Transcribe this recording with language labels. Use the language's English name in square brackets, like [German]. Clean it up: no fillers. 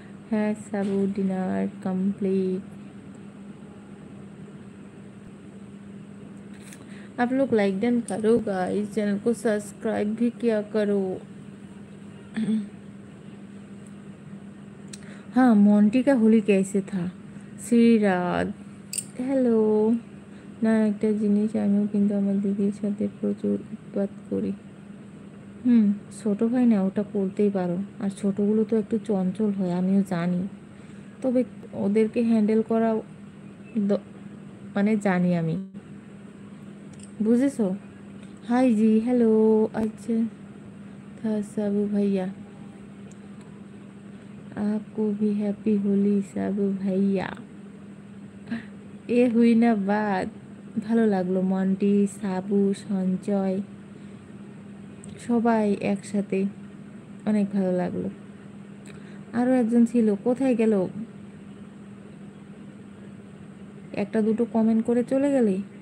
[Hindi] है सब dinner complete. आप लोग लाइक डन करो गाइस, चैनल को सब्सक्राइब भी किया करो। हाँ, मोंटी का होली कैसे था? [Bangla] শ্রীরাত, হ্যালো। না, একটা জিনিস, আমিও কিন্তু আমার দিদির সাথে প্রচুর উৎপাত করি। ছোট ভাই না, ওটা করতেই পারো। আর ছোটগুলো তো একটু চঞ্চল হয়, আমিও জানি। তবে ওদেরকে হ্যান্ডেল করা মানে জানি আমি, বুঝেছো? [Hindi] हाय जी, हेलो। अच्छा था साबू भैया, आपको भी हैप्पी होली साबू भैया। এ হুই না বাদ। [Bangla] ভালো লাগলো, মন্টি, সাবু, সঞ্চয়, সবাই একসাথে, অনেক ভালো লাগলো। আরও একজন ছিল, কোথায় গেল? একটা দুটো কমেন্ট করে চলে গেলে।